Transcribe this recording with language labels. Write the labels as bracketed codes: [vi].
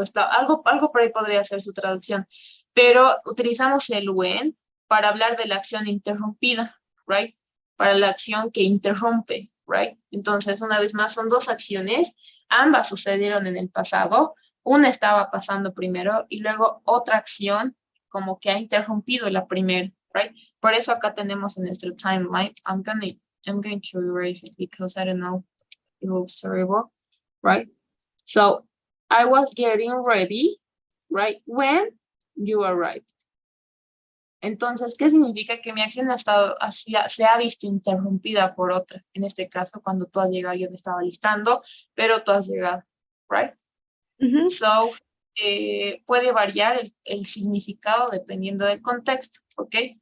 [es] Algo por ahí podría ser su traducción, pero utilizamos el when para hablar de la acción interrumpida, right? Para la acción que interrumpe, right? Entonces, una vez más, son dos acciones, ambas sucedieron en el pasado, una estaba pasando primero y luego otra acción como que ha interrumpido la primera, right? Por eso acá tenemos en nuestro timeline, [en] I'm going to erase it because I don't know, it looks terrible, right? So, I was getting ready, right, when you arrived. [es] Entonces, ¿qué significa? Que mi acción se ha visto interrumpida por otra. En este caso, cuando tú has llegado, yo me estaba listando, pero tú has llegado, right? So, puede variar el significado dependiendo del contexto, ¿ok?